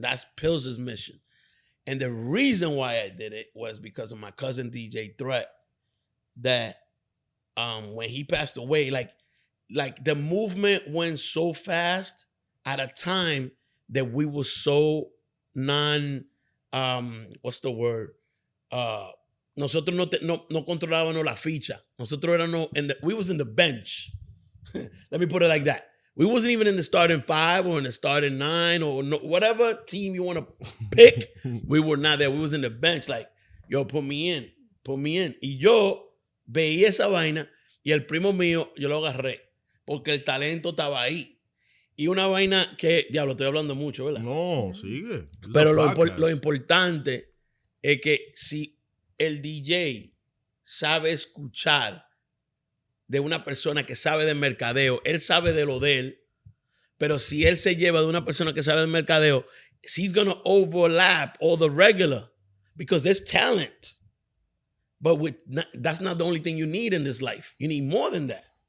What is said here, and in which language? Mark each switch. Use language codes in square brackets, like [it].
[en] And that's Pillz's mission. And the reason why I did it was because of my cousin DJ Threat, that when he passed away, like the movement went so fast at a time that we were so what's the word? [es] Nosotros no controlábamos la ficha. Nosotros éramos [en] we was in the bench. Let me put it like that. We wasn't even in the starting 5 or in the starting 9 or whatever team you want to pick. We were not there. We was in the bench like, yo, put me in. [es] Y yo veía esa vaina y el primo mío, yo lo agarré porque el talento estaba ahí. Y una vaina que, diablo, estoy hablando mucho, ¿verdad? No, sigue. Pero lo importante es que si el DJ sabe escuchar de una persona que sabe de mercadeo, él sabe de lo de él, pero si él se lleva de una persona que sabe de mercadeo, [en] he's going to overlap all the regular because there's talent. But that's not the only thing you need in this life. You need more than that.